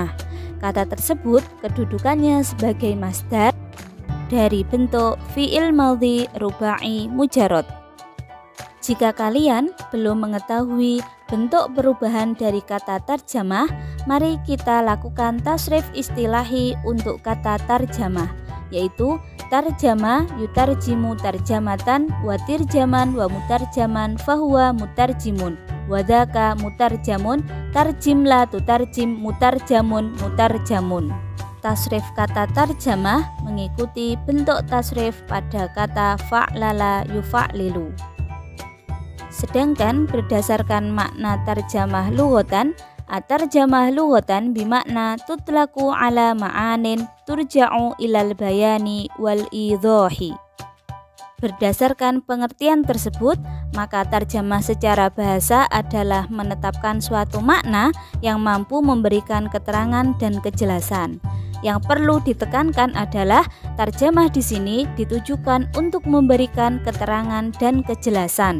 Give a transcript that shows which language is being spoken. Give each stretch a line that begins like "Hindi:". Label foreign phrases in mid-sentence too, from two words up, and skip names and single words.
Indonesian: Kata tersebut kedudukannya sebagai masdar dari bentuk
Arabic: فعل ماضي رباعي مجرد.
Indonesian: Jika kalian belum mengetahui bentuk perubahan dari kata tarjamah, mari kita lakukan
Arabic: تصريف اصطلاحي
Indonesian: untuk kata tarjamah, yaitu
Arabic: ترجم يترجم ترجمة وترجاما ومترجما فهو مترجم وذاك مترجم ترجم لا تترجم مترجم مترجم.
Indonesian: Tasrif kata tarjamah mengikuti bentuk tasrif pada kata
Arabic: فعلل يفعلل.
Indonesian: Sedangkan berdasarkan makna
Arabic: ترجمة لغة الترجمة لغة بمعنى تطلق على معان ترجع إلى البيان والإيضاح.
Indonesian: Berdasarkan pengertian tersebut, maka tarjamah secara bahasa adalah menetapkan suatu makna yang mampu memberikan keterangan dan kejelasan. Yang perlu ditekankan adalah tarjamah di sini ditujukan untuk memberikan keterangan dan kejelasan.